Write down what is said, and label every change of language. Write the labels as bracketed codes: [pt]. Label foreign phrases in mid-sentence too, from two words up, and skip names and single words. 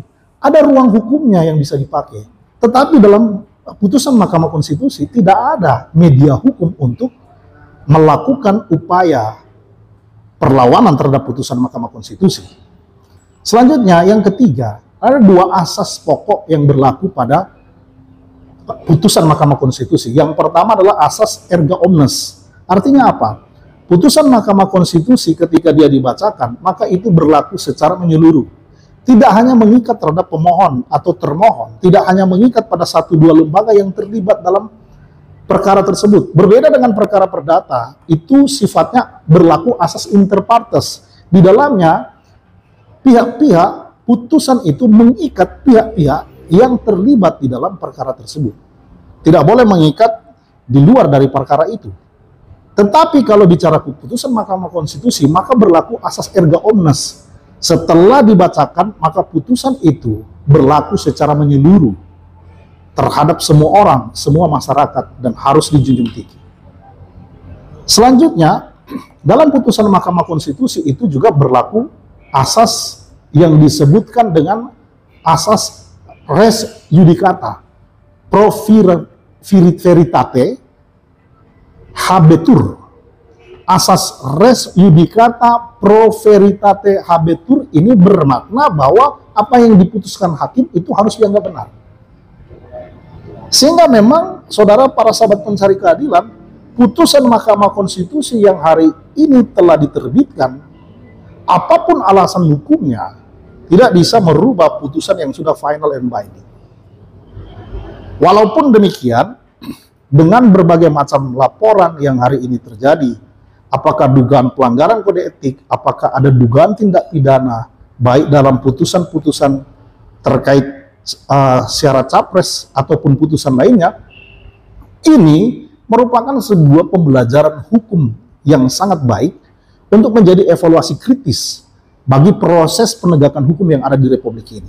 [id] Ada ruang hukumnya yang bisa dipakai. Tetapi dalam putusan Mahkamah Konstitusi tidak ada media hukum untuk melakukan upaya perlawanan terhadap putusan Mahkamah Konstitusi. Selanjutnya, yang ketiga, ada dua asas pokok yang berlaku pada putusan Mahkamah Konstitusi. Yang pertama adalah asas [la] erga omnes. [id] Artinya apa? Putusan Mahkamah Konstitusi ketika dia dibacakan, maka itu berlaku secara menyeluruh. Tidak hanya mengikat terhadap pemohon atau termohon, tidak hanya mengikat pada satu dua lembaga yang terlibat dalam perkara tersebut. Berbeda dengan perkara perdata, itu sifatnya berlaku asas [la] inter partes. [id] Di dalamnya, pihak-pihak putusan itu mengikat pihak-pihak yang terlibat di dalam perkara tersebut. Tidak boleh mengikat di luar dari perkara itu. Tetapi kalau bicara putusan Mahkamah Konstitusi, maka berlaku asas [la] erga omnes. [id] Setelah dibacakan, maka putusan itu berlaku secara menyeluruh terhadap semua orang, semua masyarakat, dan harus dijunjung tinggi. Selanjutnya, dalam putusan Mahkamah Konstitusi itu juga berlaku asas yang disebutkan dengan asas [la] res judicata, pro veritate, habetur. [id] Asas [la] res judicata pro veritate habetur [id] ini bermakna bahwa apa yang diputuskan hakim itu harus dianggap benar. Sehingga memang saudara para sahabat pencari keadilan, putusan Mahkamah Konstitusi yang hari ini telah diterbitkan, apapun alasan hukumnya, tidak bisa merubah putusan yang sudah [en] final and binding. [id] Walaupun demikian, dengan berbagai macam laporan yang hari ini terjadi, apakah dugaan pelanggaran kode etik, apakah ada dugaan tindak pidana, baik dalam putusan-putusan terkait syarat capres ataupun putusan lainnya, ini merupakan sebuah pembelajaran hukum yang sangat baik untuk menjadi evaluasi kritis bagi proses penegakan hukum yang ada di Republik ini.